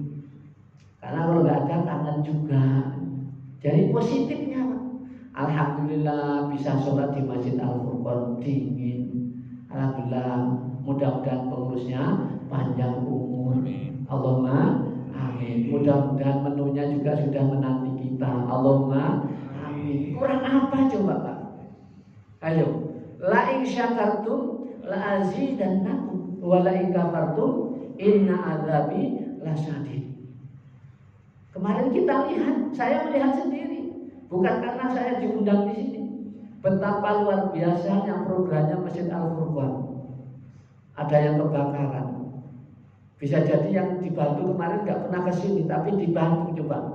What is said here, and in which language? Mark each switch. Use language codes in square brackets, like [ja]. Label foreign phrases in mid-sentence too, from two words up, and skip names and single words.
[id] Karena kalau nggak ada kangen juga. Jadi positifnya, alhamdulillah bisa sholat di Masjid Al-Furqan dingin. Alhamdulillah, mudah-mudahan pengurusnya panjang umur. [ar] اللهم آمين. [id] Mudah-mudahan menunya juga sudah menanti kita. [ar] اللهم آمين. [id] Kurang apa coba Pak? Ayo. [ar] لئن شكرتم لأزيدنكم ولئن كفرتم إن عذابي لشديد. [id] Kemarin kita lihat, saya melihat sendiri, bukan karena saya diundang di sini. Betapa luar biasanya programnya Masjid Al-Furqan. Ada yang kebakaran. Bisa jadi yang dibantu kemarin nggak pernah ke sini, tapi dibantu coba.